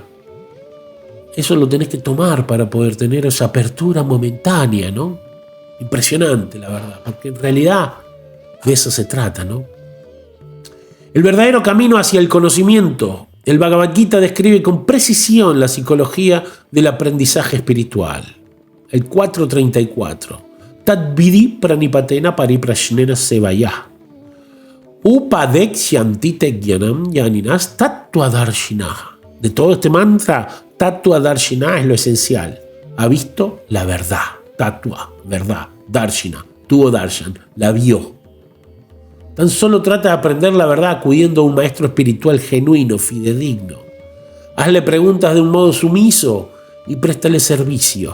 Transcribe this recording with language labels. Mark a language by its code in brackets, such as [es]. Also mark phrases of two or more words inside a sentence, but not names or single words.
[es] Eso lo tenés que tomar para poder tener esa apertura momentánea, ¿no? Impresionante, la verdad, porque en realidad de eso se trata, ¿no? El verdadero camino hacia el conocimiento. El Bhagavad Gita describe con precisión la psicología del aprendizaje espiritual. El 4.34. [sa] तद् विधि प्रणिपातेन परिप्रश्नेन सेवया. उपदेक्ष्यन्ति ते ज्ञानम् ज्ञानिनस् तत्त्वदर्शिनः. [es] De todo este mantra, tattvadarshina es lo esencial. Ha visto la verdad. Tattva, verdad. Darshina, tuvo darshan, la vio. Tan solo trata de aprender la verdad acudiendo a un maestro espiritual genuino, fidedigno. Hazle preguntas de un modo sumiso y préstale servicio.